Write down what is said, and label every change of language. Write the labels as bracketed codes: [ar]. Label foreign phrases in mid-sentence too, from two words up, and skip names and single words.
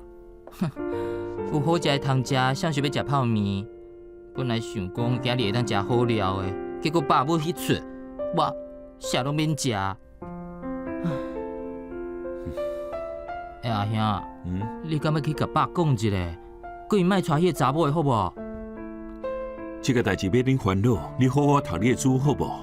[nan] 有好食的通食，谁想要食泡面？本来想讲今日会当食好料的，结果爸母迄出，我啥拢免食。哎阿兄，你敢要去甲爸讲一下，叫伊莫带迄个查某的好无？这个代志要恁烦恼，你好好读你的书好无？